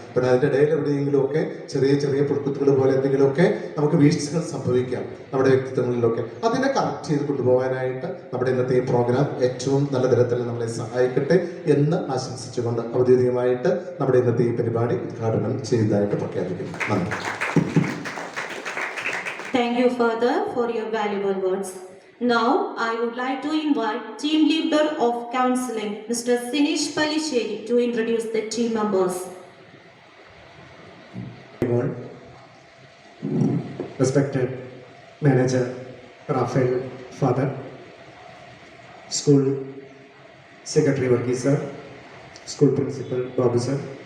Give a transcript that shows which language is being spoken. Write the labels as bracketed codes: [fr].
[ml] പിന്നെ അതിൻ്റെ ഇടയിൽ എവിടെയെങ്കിലും ഒക്കെ ചെറിയ ചെറിയ പുൽക്കുത്തുകൾ പോലെ എന്തെങ്കിലുമൊക്കെ നമുക്ക് വീഴ്ചകൾ സംഭവിക്കാം നമ്മുടെ വ്യക്തിത്വങ്ങളിലൊക്കെ. അതിനെ കറക്റ്റ് ചെയ്ത് കൊണ്ടുപോകാനായിട്ട് നമ്മുടെ ഇന്നത്തെ ഈ പ്രോഗ്രാം ഏറ്റവും നല്ല തരത്തിൽ നമ്മളെ സഹായിക്കട്ടെ എന്ന് ആശംസിച്ചുകൊണ്ട് ഔദ്യോഗികമായിട്ട് നമ്മുടെ ഇന്നത്തെ ഈ പരിപാടി ഉദ്ഘാടനം ചെയ്തതായിട്ട് പ്രഖ്യാപിക്കുന്നു. നന്ദി. [en] Thank you, Father, for your valuable words. Now, I would like to invite Team Leader of Counseling, Mr. Sinesh Pallisheri, to introduce the team members. Respected Manager Rafael Father, School Secretary Varghese Sir, School Principal Babu Sir,